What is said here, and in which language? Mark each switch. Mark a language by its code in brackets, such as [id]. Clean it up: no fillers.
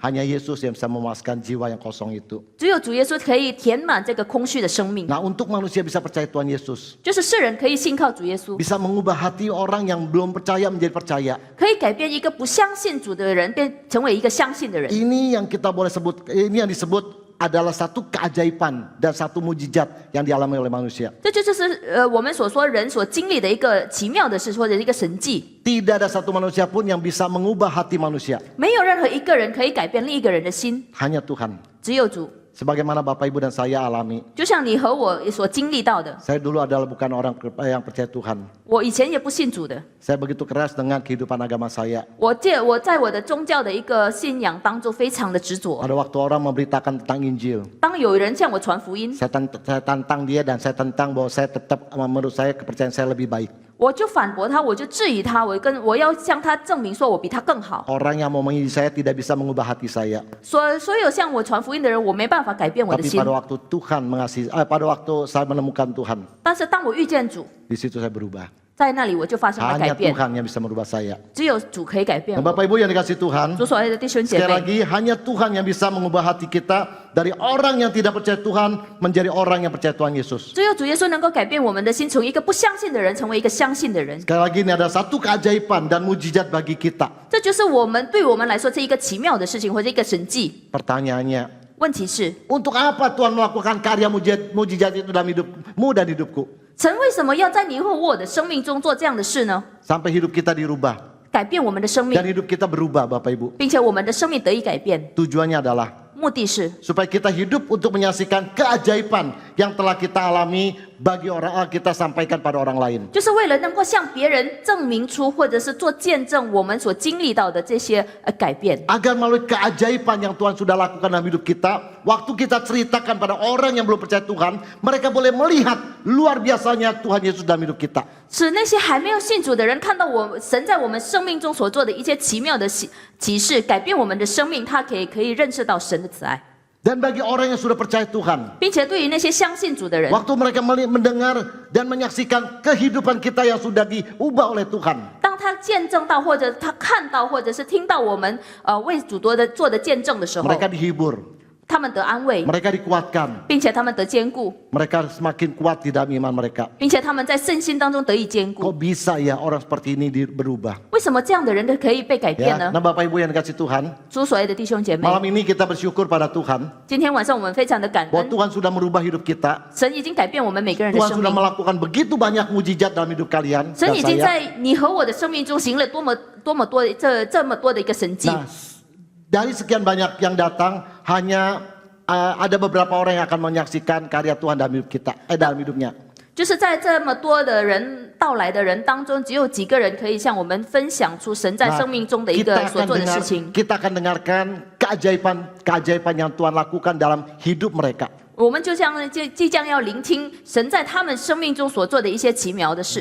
[id] Hanya Yesus yang bisa memuaskan jiwa yang kosong itu. [zh] 只有主耶稣可以填满这个空虚的生命， [id] Nah, untuk manusia bisa percaya Tuhan Yesus, [zh] 就是世人可以信靠主耶稣， [id] bisa mengubah hati orang yang belum percaya menjadi percaya. [zh] 可以改变一个不相信主的人成为一个相信的人。 [id] Ini yang kita boleh sebut, ini yang disebut adalah satu keajaiban dan satu mujizat yang dialami oleh manusia. [zh] 这就是我们所说人所经历的一个奇妙的事，或者一个神迹。 [id] Tidak ada satu manusia pun yang bisa mengubah hati manusia. [zh] 没有任何一个人可以改变另一个人的心， [id] Hanya Tuhan. [zh] 只有主。 [id] Sebagaimana Bapak Ibu dan saya alami. [zh] 就像你和我所经历到的， [id] Saya dulu adalah bukan orang yang percaya Tuhan. [zh] 我以前也不信主的。 [id] Saya begitu keras dengan kehidupan agama saya. [zh] 我在我的宗教的一个信仰当中非常的执着。 [id] Pada waktu orang memberitakan tentang Injil, [zh] 当有人向我传福音， [id] saya tantang dia dan saya tentang bahwa saya tetap menurut saya kepercayaan saya lebih baik. [zh] 我就反驳他，我就质疑他，我要向他证明说我比他更好。 [id] Orang yang mau mengizinkan saya tidak bisa mengubah hati saya. [zh] 所有向我传福音的人，我没办法改变我的 [id] Tapi [zh] 心。 [id] pada waktu Tuhan pada waktu saya menemukan Tuhan, [zh] 但是当我遇见主， [id] di situ saya berubah. [zh] 在那里我就发生了改 [id] Hanya [zh] 变。 [id] Tuhan yang bisa merubah saya. [zh] 只有主可以改变 [id] Dan [zh] 我。 [id] Bapak Ibu yang dikasih Tuhan, [zh] 主所爱的弟兄姐 [id] sekali [zh] 妹， [id] lagi hanya Tuhan yang bisa mengubah hati kita dari orang yang tidak percaya Tuhan menjadi orang yang percaya Tuhan Yesus. [zh] 只有主耶稣能够改变我们的心，从一个不相信的人成为一个相信的人。 [id] Sekali lagi ini ada satu keajaiban dan mujizat bagi kita. [zh] 这就是对我们来说是一个奇妙的事情，或者一个神迹。 [id] Pertanyaannya, [zh] 问题是， [id] untuk apa Tuhan melakukan karya mujizat itu dalam hidupmu dan hidupku? [zh] 神为什么要在你和我的生命中做这样的事呢？ [id] Sampai hidup kita dirubah [zh] 改变我们的生命 [id] dan，hidup kita berubah Bapak Ibu. [zh] 并且我们的生命得以改变。 [id] Tujuannya adalah [zh] 目的是 [id] supaya kita hidup untuk menyaksikan keajaiban yang telah kita alami bagi orang kita sampaikan pada orang lain. [zh] 就是为了能够向别人证明出，或者是做见证我们所经历到的这些改变， [id] Agar melalui keajaiban yang Tuhan sudah lakukan dalam hidup kita, waktu kita ceritakan pada orang yang belum percaya Tuhan, mereka boleh melihat luar biasanya Tuhan Yesus dalam hidup kita. [zh] 使那些还没有信主的人看到神在我们生命中所做的一些奇妙的启示，改变我们的生命，他可以认识到神的慈爱。 [id] Dan bagi orang yang sudah percaya Tuhan, [zh] 并且对于那些相信主的人， [id] waktu mereka mendengar dan menyaksikan kehidupan kita yang sudah diubah oleh Tuhan, [zh] 当他见证到，或者他看到，或者是听到我们为主做的见证的时候， [id] mereka dihibur, [zh] 他们得安慰， [id] mereka dikuatkan, [zh] 并且他们得坚固， [id] mereka semakin kuat di dalam iman mereka. [zh] 并且他们在圣心当中得以坚 [id] Kok [zh] 固。 [id] bisa ya orang seperti ini berubah? [zh] 为什么这样的人可以被改变 [id] Ya, [zh] 呢？ [id] nah Bapak Ibu yang dikasih Tuhan, [zh] 主所爱的弟兄姐妹， [id] malam ini kita bersyukur pada Tuhan [zh] 今天晚上我们非常的感 [id] bahwa [zh] 恩， [id] Tuhan sudah merubah hidup kita. [zh] 神已经改变我们每个人的 [id] Tuhan [zh] 生 [id] sudah [zh] 命， [id] melakukan begitu banyak mujizat dalam hidup kalian [zh] 神 [id] dan [zh] 已经 [id] saya. [zh] 在你和我的生命中行了多么多这么多的一个神迹。 [id] Nah, dari sekian banyak yang datang, hanya ada beberapa orang yang akan menyaksikan karya Tuhan dalam hidup kita, dalam hidupnya. [zh] 就是在这么多的人到来的人当中，只有几个人可以向我们分享出神在生命中的一个所做的事情。 [id] Kita akan dengarkan keajaiban yang Tuhan lakukan dalam hidup mereka. [zh] 我们就像即将要聆听神在他们生命中所做的一些奇妙的事。